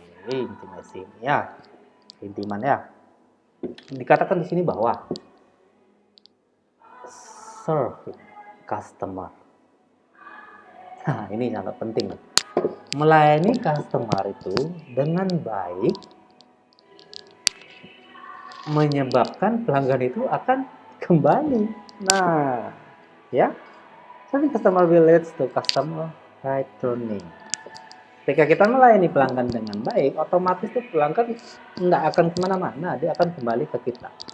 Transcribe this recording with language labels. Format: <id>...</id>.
<id>Intimacy ya, keintiman ya. Dikatakan di sini bahwa</id> <en>serve customer.</en> <id>Nah, ini sangat penting. Melayani customer itu dengan baik menyebabkan pelanggan itu akan kembali. Nah, ya.</id> <en>Serving customer will lead to customer returning.</en> <id>Ketika kita melayani pelanggan dengan baik, otomatis tuh pelanggan nggak akan kemana-mana, dia akan kembali ke kita.</id>